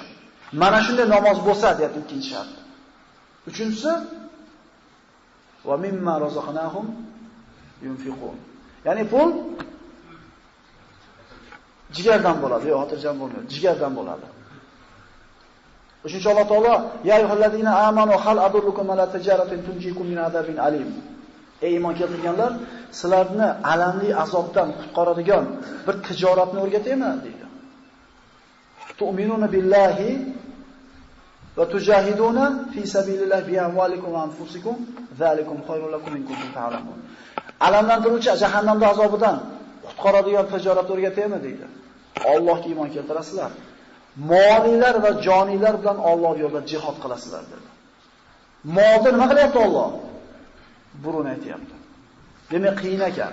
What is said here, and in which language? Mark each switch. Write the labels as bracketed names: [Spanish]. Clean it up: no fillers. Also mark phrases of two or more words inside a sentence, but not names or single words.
[Uzbek] Mana shunday namoz bo'lsa deyapti ikkinchi shart. Uchinchisi [Arabic] ومما رزقناهم ينفقون. [Uzbek] Ya'ni pul jigardan bo'ladi, yo'q, xotirjam bo'lmaydi. Jigardan bo'ladi. Uchinchi Alloh taolo [Arabic] يا أيها الذين آمنوا هل أدلكم على تجارة تنجيكم من عذاب أليم. [Uzbek] Ey iymon keltirganlar, sizlarni alamli azobdan qutqaradigan bir tijoratni o'rgataymi deydi. [Arabic] تؤمنون بالله وتجاهدون في سبيل الله بأموالكم وأنفسكم ذلكم خير لكم إن كنتم تعلمون. [Uzbek] Alamlantiruvchi jahannamning azobidan qutqaradigan tijorat o'rgataymi deydi. Allohga iymon keltirasizlar. Molinglar va joninglar bilan Alloh yo'lida jihad qilasizlar dedi. Molni nima qilyapti Alloh? Burun aytayapti. Demak qiyin ekan.